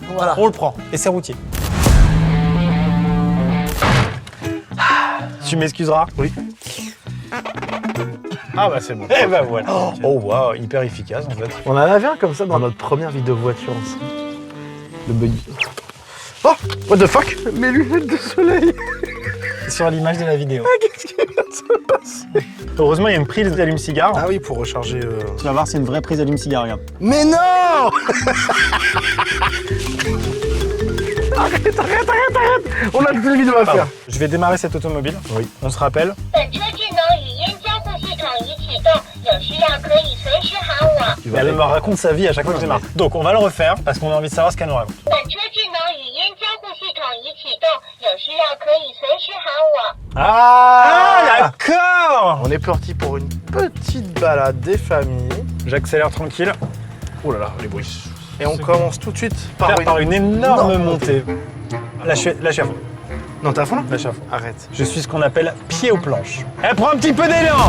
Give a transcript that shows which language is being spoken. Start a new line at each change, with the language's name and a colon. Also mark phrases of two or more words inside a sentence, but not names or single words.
French: Voilà. On le prend. Et c'est routier. Tu m'excuseras? Oui. Ah bah c'est bon. Eh ben voilà. Oh waouh, hyper efficace en fait. On en avait un comme ça dans notre première vidéo voiture ensemble. Le buggy. Oh,
English: what the fuck?
French: Mes lunettes de soleil. Sur l'image de la vidéo. Qu'est-ce qui vient de se passer? Heureusement, il y a une prise d'allume-cigare. Ah oui, pour recharger... Tu vas voir, c'est une vraie prise d'allume-cigare, regarde. Mais non! Arrête. On a toute une vidéo à faire. Je vais démarrer cette automobile. Oui. On se rappelle.
Chinese: 本车智能语音交互系统已启动，有需要可以随时喊我。
French: Elle me raconte sa vie à chaque fois que je démarre. Donc on va le refaire parce qu'on a envie de savoir ce qu'elle nous raconte.
Chinese: 本车智能语音交互系统已启动，有需要可以随时喊我。
French: Ah, d'accord. On est parti pour une petite balade des familles. J'accélère tranquille. Oh là là, les bruits. Et on commence tout de suite Par une énorme montée. Là, je suis à fond. Non, t'as à fond là? Là, je suis à fond. Arrête. Je suis ce qu'on appelle pied aux planches. Elle prend un petit peu d'élan.